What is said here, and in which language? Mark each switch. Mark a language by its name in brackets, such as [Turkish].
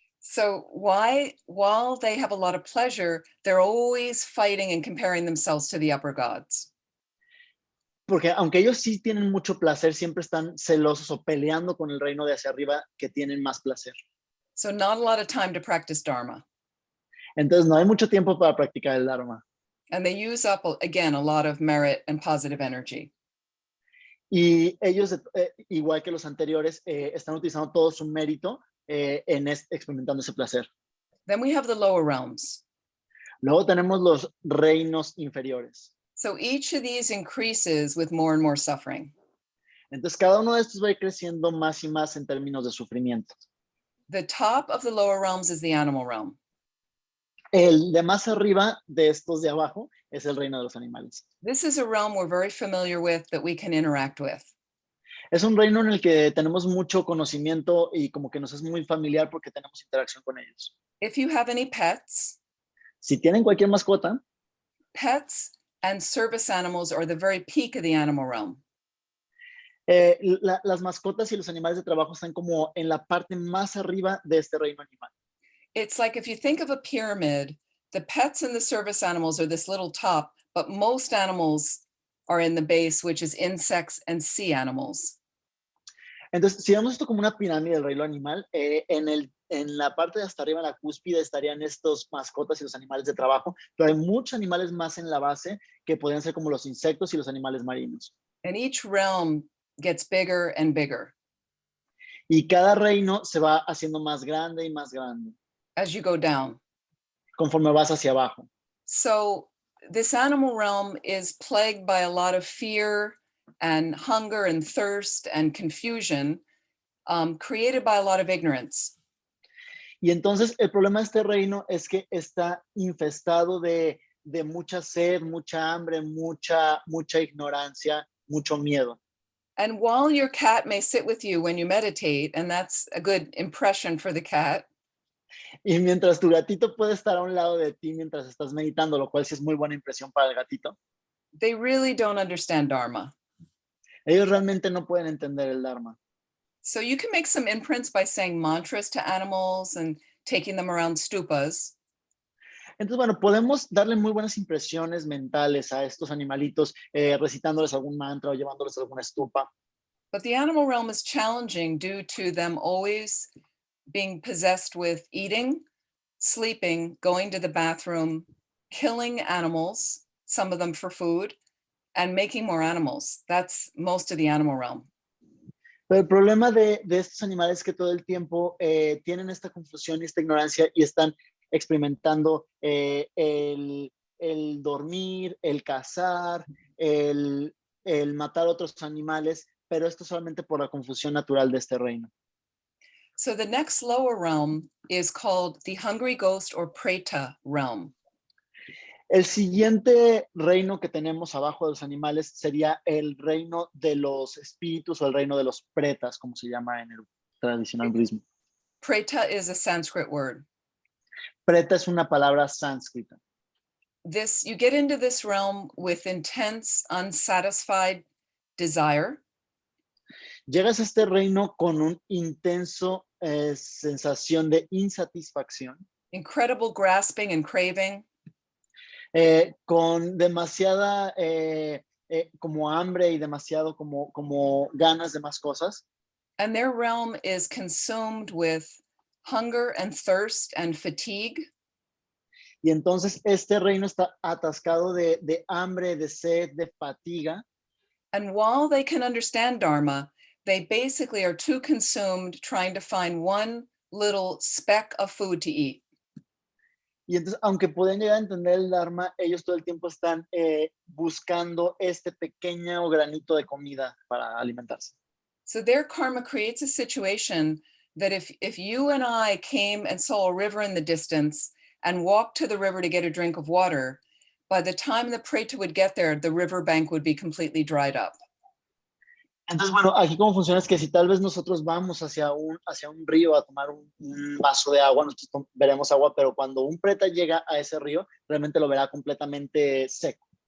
[English] So while they have a lot of pleasure, they're always fighting and comparing themselves to the upper gods. [Spanish] Porque aunque ellos sí tienen mucho placer, siempre están celosos o peleando con el reino de hacia arriba que tienen más placer. [English] So not a lot of time to practice Dharma. [Spanish] Entonces no hay mucho tiempo para practicar el Dharma. [English] And they use up, again, a lot of merit and positive energy. [Spanish] Y ellos, igual que los anteriores, están utilizando todo su mérito experimentando ese placer. [English] Then we have the lower realms. [Spanish] Luego tenemos los reinos inferiores. [English] So each of these increases with more and more suffering. [Spanish] Entonces cada uno de estos va a ir creciendo más y más en términos de sufrimiento. [English] The top of the lower realms is the animal realm. [Spanish] El de más arriba de estos de abajo es el reino de los animales. [English] This is a realm we're very familiar with that we can interact with. [Spanish] Es un reino en el que tenemos mucho conocimiento y como que nos es muy familiar porque tenemos interacción con ellos. [English] If you have any pets, [Spanish] si tienen cualquier mascota, [English] pets and service animals are the very peak of the animal realm. [Spanish] Las mascotas y los animales de trabajo están como en la parte más arriba de este reino animal. [English] It's like if you think of a pyramid, the pets and the service animals are this little top, but most animals are in the base, which is insects and sea animals. [Spanish] Entonces, si vemos esto como una pirámide del reino animal, en la parte de hasta arriba, en la cúspide, estarían estos mascotas y los animales de trabajo, pero hay muchos animales más en la base que podrían ser como los insectos y los animales marinos. [English] And each realm gets bigger and bigger. [Spanish] Y cada reino se va haciendo más grande y más grande. [English] As you go down. [Spanish] Conforme vas hacia abajo. [English] So this animal realm is plagued by a lot of fear and hunger and thirst and confusion, created by a lot of ignorance. [Spanish] Y entonces el problema de este reino es que está infestado de mucha sed, mucha hambre, mucha ignorancia, mucho miedo. [English] And while your cat may sit with you when you meditate, and that's a good impression for the cat. [Spanish] Y mientras tu gatito puede estar a un lado de ti mientras estás meditando, lo cual sí es muy buena impresión para el gatito. [English] They really don't understand Dharma. [Spanish] Ellos realmente no pueden entender el Dharma. [English] So you can make some imprints by saying mantras to animals and taking them around stupas. [Spanish] Entonces, bueno, podemos darle muy buenas impresiones mentales a estos animalitos, recitándoles algún mantra o llevándoles a alguna estupa. [English] But the animal realm is challenging due to them always being possessed with eating, sleeping, going to the bathroom, killing animals, some of them for food, and making more animals. That's most of the animal realm. [Spanish] Pero el problema de estos animales es que todo el tiempo tienen esta confusión y esta ignorancia y están experimentando el dormir, el cazar, el matar otros animales, pero esto solamente por la confusión natural de este reino. [English] So the next lower realm is called the hungry ghost or preta realm. [Spanish] El siguiente reino que tenemos abajo de los animales sería el reino de los espíritus o el reino de los pretas, como se llama en el tradicional budismo. [English] Preta is a Sanskrit word. [Spanish] Preta es una palabra sánscrita. [English] You get into this realm with intense, unsatisfied desire. [Spanish] Llegas a este reino con un intenso sensación de insatisfacción. [English] Incredible grasping and craving. [Spanish] Con demasiada como hambre y demasiado como ganas de más cosas. [English] And their realm is consumed with hunger and thirst and fatigue. [Spanish] Y entonces este reino está atascado de hambre, de sed, de fatiga. [English] And while they can understand Dharma, they basically are too consumed trying to find one little speck of food to eat. [Spanish] Y entonces, aunque pueden llegar a entender el Dharma, ellos todo el tiempo están buscando este pequeño granito de comida para alimentarse. [English] So their karma creates a situation that if you and I came and saw a river in the distance and walked to the river to get a drink of water, by the time the preta would get there, the river bank would be completely dried up. [Spanish] Entonces, bueno, aquí cómo funciona es que si tal vez nosotros vamos hacia un río a tomar un vaso de agua, nosotros veremos agua, pero cuando un preta llega a ese río, realmente lo verá completamente seco.